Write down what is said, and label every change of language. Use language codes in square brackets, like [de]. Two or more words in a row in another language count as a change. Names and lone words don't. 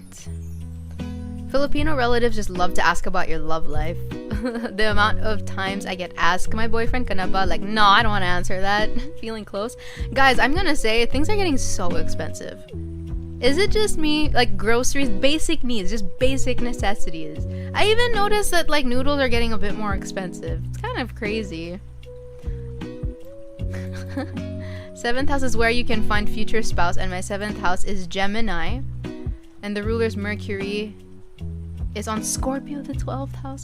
[en] Filipino relatives just love to ask about your love life. The amount of times I get asked, my boyfriend [tl] ka na ba? [en] Like, no, I don't want to answer that. Feeling close. Guys, I'm gonna say, things are getting so expensive. Is it just me? Like, groceries, basic needs, just basic necessities. I even noticed that, like, noodles are getting a bit more expensive. It's kind of crazy. 7th house is where you can find future spouse, and my 7th house is Gemini, and the ruler's Mercury is on Scorpio, the 12th house.